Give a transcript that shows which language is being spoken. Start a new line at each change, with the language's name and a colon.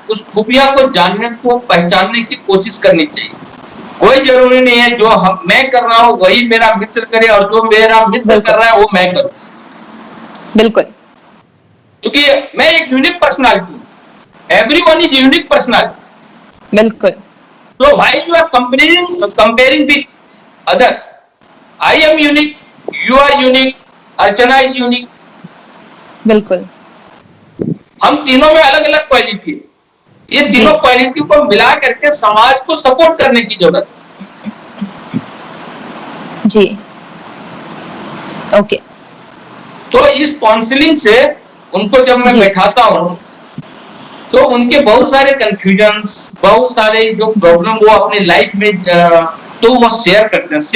Hindi: उस खूबियां को जानने को, पहचानने की कोशिश करनी चाहिए। कोई जरूरी नहीं है जो मैं कर रहा हूं वही मेरा मित्र करे और जो मेरा मित्र कर रहा है वो मैं करूं। बिल्कुल। क्योंकि मैं एक यूनिक पर्सनालिटी हूं,
English: Everyone is unique personality.
Hindi: बिल्कुल।
English: So why you are comparing with others? I am unique, you are unique, Archana is unique.
Hindi: बिल्कुल। हम तीनों में अलग अलग क्वालिटी है। ये तीनों क्वालिटी को मिला करके समाज को सपोर्ट करने की जरूरत है। जी। ओके। तो इस काउंसलिंग से उनको जब मैं बैठाता हूँ तो उनके बहुत सारे कंफ्यूजन्स, बहुत सारे जो प्रॉब्लम वो अपनी लाइफ में तो वो शेयर करते हैं।